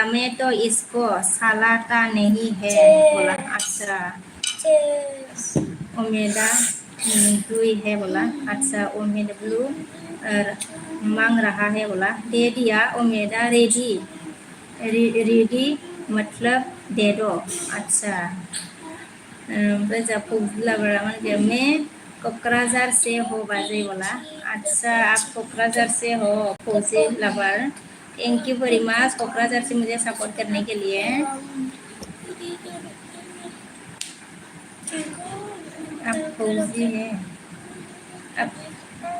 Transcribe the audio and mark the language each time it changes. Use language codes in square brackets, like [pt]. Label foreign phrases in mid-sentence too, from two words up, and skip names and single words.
[hi] मैं तो इसको सलाता नहीं है बोला। अच्छा उम्मीदा ब्लू है बोला। अच्छा उम्मीद ब्लू मांग रहा है बोला। दे दिया उम्मीदा रेडी रेडी मतलब दे दो। [brx] अच्छा ओमफ्राय जा फौजी लाबारा मा होनदों? [hi] मैं क'क्राझार से हो बाजै बोला। अच्छा आप क'क्राझार से हो फौजी लवर। [en] thank you very much [hi] क'क्राझार से मुझे सपोर्ट करने के लिए। आप फौजी हैं आप